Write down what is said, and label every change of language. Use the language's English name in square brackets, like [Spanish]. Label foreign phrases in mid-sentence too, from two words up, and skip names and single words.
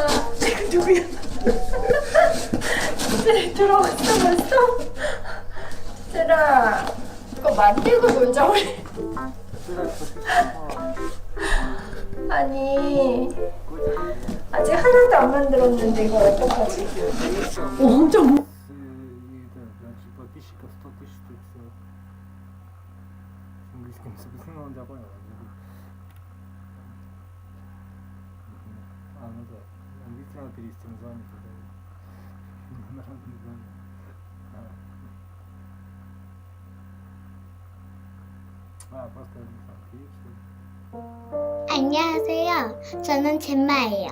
[Korean] 지금 누구야? 네, 들어왔어 벌써? 얘들아 이거 만들고 놀자 우리. 아니 아직 하나도 안 만들었는데 이거 어떡하지? 엄청 [Russian] подписчиков 100 тысяч штук всего. С английским, собственно, он понял. Ну да. Английский надо перевести название туда. Народное название. просто Киев. [Korean] 안녕하세요. 저는 젠마예요.